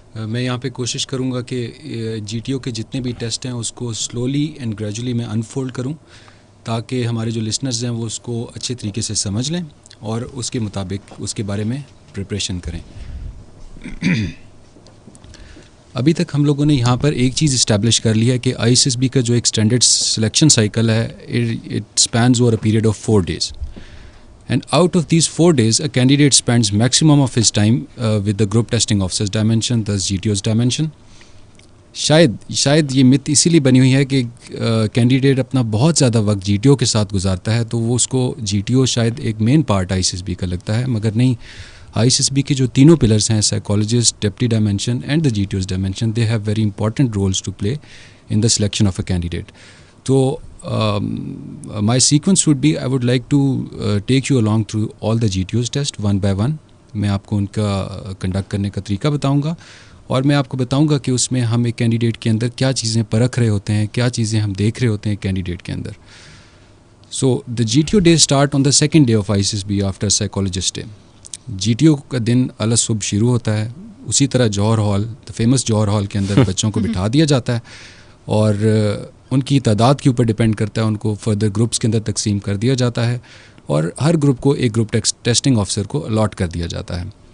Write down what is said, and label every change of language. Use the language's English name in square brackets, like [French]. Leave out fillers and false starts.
[Urdu] میں یہاں پہ کوشش کروں گا کہ GTO کے جتنے بھی ٹیسٹ ہیں اس کو سلولی اینڈ گریجولی میں انفولڈ کروں تاکہ ہمارے جو لسنرز ہیں وہ اس کو اچھے طریقے سے سمجھ لیں اور اس کے مطابق اس کے بارے میں پریپریشن کریں. ابھی تک ہم لوگوں نے یہاں پر ایک چیز اسٹیبلش کر لی ہے کہ آئی ایس ایس بی کا جو ایک اسٹینڈرڈ سلیکشن سائیکل ہے [English] It spans over a period of 4 days. And out of these 4 days, a candidate spends maximum of his time with the group testing officers dimension, thus GTO's dimension. [Urdu] شاید یہ مت اسی لیے بنی ہوئی ہے کہ کینڈیڈیٹ اپنا بہت زیادہ وقت جی ٹی او کے ساتھ گزارتا ہے تو وہ اس کو جی ٹی او شاید ایک main part I C S B کا لگتا ہے، مگر نہیں. آئی سی ایس بی کے جو تینوں پلرس ہیں، [English] Psychologist, deputy dimension and the G T O's dimension, they have very important roles to play in the selection of a candidate. تو my sequence would be I would like to take you along through all the GTOs test one by one. [Urdu] میں آپ کو ان کا conduct کرنے کا طریقہ بتاؤں گا اور میں آپ کو بتاؤں گا کہ اس میں ہم ایک کینڈیڈیٹ کے اندر کیا چیزیں پرکھ رہے ہوتے ہیں، کیا چیزیں ہم دیکھ رہے ہوتے ہیں کینڈیڈیٹ کے اندر. [English] So the G T O day start on the second day of I C S B after psychologist day. [Urdu] جی T O کا دن اعلی صبح شروع ہوتا ہے. اسی طرح جوہر hall, the famous Johar hall کے اندر بچوں کو بٹھا دیا جاتا ہے اور ان کی تعداد کے اوپر ڈپینڈ کرتا ہے، ان کو فردر گروپس کے اندر تقسیم کر دیا جاتا ہے اور ہر گروپ کو ایک گروپ ٹیسٹنگ آفیسر کو الاٹ کر دیا جاتا ہے.